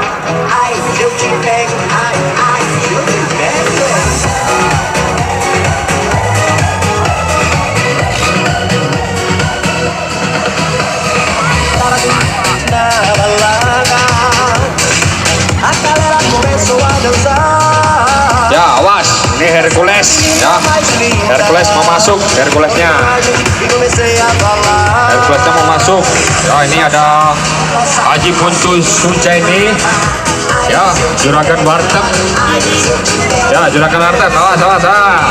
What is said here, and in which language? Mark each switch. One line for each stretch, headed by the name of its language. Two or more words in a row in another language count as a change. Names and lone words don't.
Portuguese: Ai, se eu te pego, ai, ai, se eu te pego. Na balada, a galera começou a dançar.
Indonesian: Ya, awas, ini Hercules ya. Hercules mau masuk, Herculesnya mau masuk. Ya, ini ada Haji Puntus Suncaini. Ya, Juragan Warteg. Ya, Juragan Warteg, awas, awas, awas.